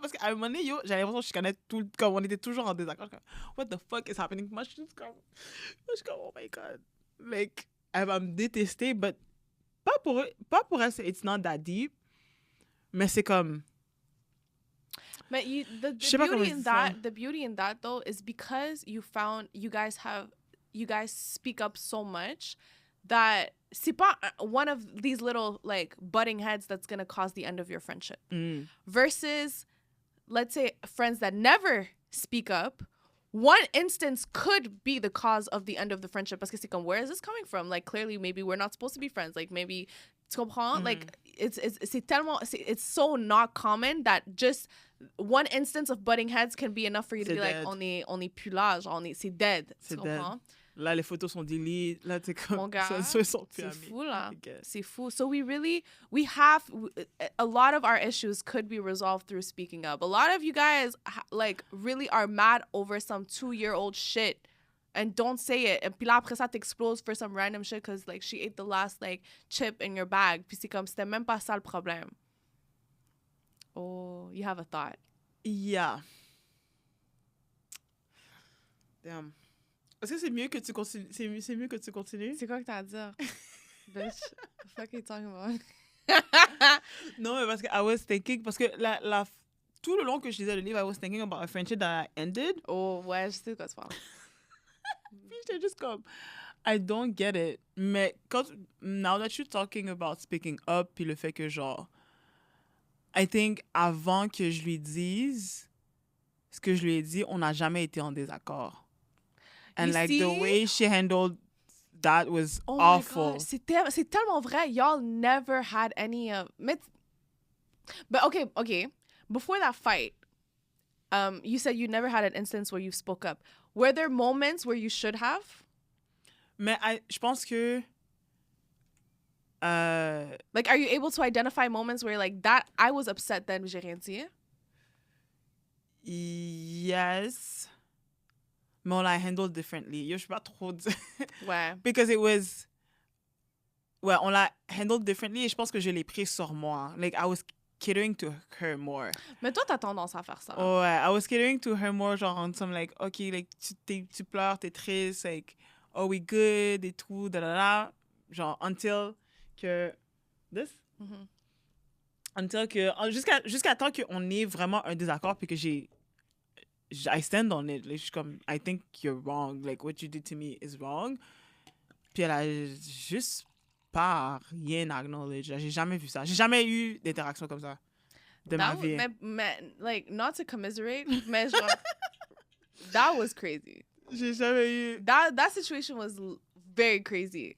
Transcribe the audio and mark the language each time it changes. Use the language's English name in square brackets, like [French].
[French] Parce qu'à un moment donné, j'avais l'impression que je connais tout, comme on était toujours en désaccord. [English] What the fuck is happening? [French] Moi, je suis comme, [English] oh my God. [French] like, elle va me détester, but pas pour elle, [English] it's not that deep, [French] mais c'est comme... [English] But the beauty in that though is because you guys speak up so much that [French] c'est pas [English] one of these little like butting heads that's gonna cause the end of your friendship. Versus, let's say, friends that never speak up. One instance could be the cause of the end of the friendship. [French] Parce que c'est comme, [English] where is this coming from? Like, clearly, maybe we're not supposed to be friends. Like, maybe, [French] tu comprends? [English] Like, it's so not common that just one instance of butting heads can be enough for you to be dead. [French] Like, on est plus là, genre, c'est dead. Tu comprends? Là, les photos sont delete. Là, t'es comme... Mon gars, c'est fou, là. C'est fou. [English] So we have... A lot of our issues could be resolved through speaking up. A lot of you guys, like, really are mad over some 2-year-old shit and don't say it. And [French] puis là, après ça, t'exploses [English] for some random shit because, like, she ate the last, like, chip in your bag. [French] Puis c'est comme, c'était même pas ça le problème. [English] Oh, you have a thought. Yeah. Damn. [French] Est-ce que c'est mieux que tu continues? C'est mieux que tu continues? C'est quoi que t'as à dire? [English] Bitch, the fuck are you talking about? [French] Non, mais parce que [English] I was thinking, [French] parce que tout le long que je lisais le livre, [English] I was thinking about a friendship that I ended. [French] Oh, ouais, je sais de quoi tu parles. Puis j'étais juste comme, [English] I don't get it. [French] Mais [English] now that you're talking about speaking up, [French] puis le fait que genre, [English] I think [French] avant que je lui dise ce que je lui ai dit, on n'a jamais été en désaccord. [English] And you like see? The way she handled that was awful. [French] C'est tellement vrai. [English] Y'all never had any but okay. Before that fight, you said you never had an instance where you spoke up. Were there moments where you should have? [French] Mais je pense que [English] like, are you able to identify moments where like that I was upset then [French] j'ai rien dit? [English] Yes. [French] Mais on l'a handled differently. Yo, je sais pas trop dire. Ouais. [English] Because it was... [French] Ouais, on l'a handled differently et je pense que je l'ai pris sur moi. [English] Like, I was catering to her more. [French] Mais toi, t'as tendance à faire ça. [English] Ouais, I was catering to her more, genre, on some like, okay, like, [French] tu pleures, t'es triste, [English] like, are we good [French] et tout, [English] da. Genre, until que... This? Mm-hmm. Until que... [French] Jusqu'à temps qu'on ait vraiment un désaccord puis que [English] I stand on it. Like, [French] je suis comme, [English] I think you're wrong. Like, what you did to me is wrong. [French] Puis elle a juste pas rien acknowledge. J'ai jamais vu ça. J'ai jamais eu d'interaction comme ça de ma vie. [English] Mais, like, not to commiserate, mais genre, that was crazy. [French] J'ai jamais eu... [English] That situation was very crazy.